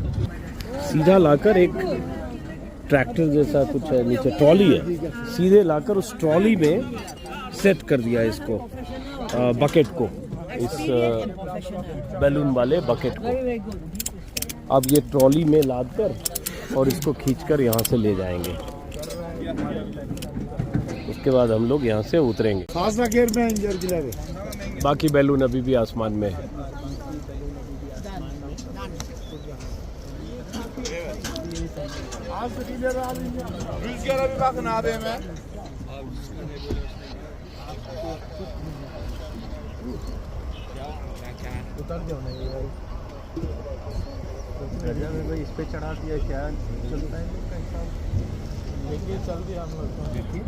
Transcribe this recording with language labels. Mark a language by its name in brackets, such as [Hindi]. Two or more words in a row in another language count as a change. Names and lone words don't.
[Hindi] सीधा लाकर एक ट्रैक्टर जैसा कुछ है, नीचे ट्रॉली है, सीधे लाकर उस ट्रॉली में सेट कर दिया इसको, बकेट को, इस बैलून वाले बकेट को। अब ये ट्रॉली में लाद कर और इसको खींचकर यहाँ से ले जाएंगे। उसके बाद हम लोग यहाँ से उतरेंगे। [Turkish] Fazla germeyin gergileri. [Hindi] बाकी बैलून अभी भी आसमान में है। [Turkish] Rüzgara bir bakın abi hemen. [Hindi] उतर जाओ ना यार, इस पे चढ़ा दिया क्या चलता है इनका हिसाब। लेके चल दिया हम लोग।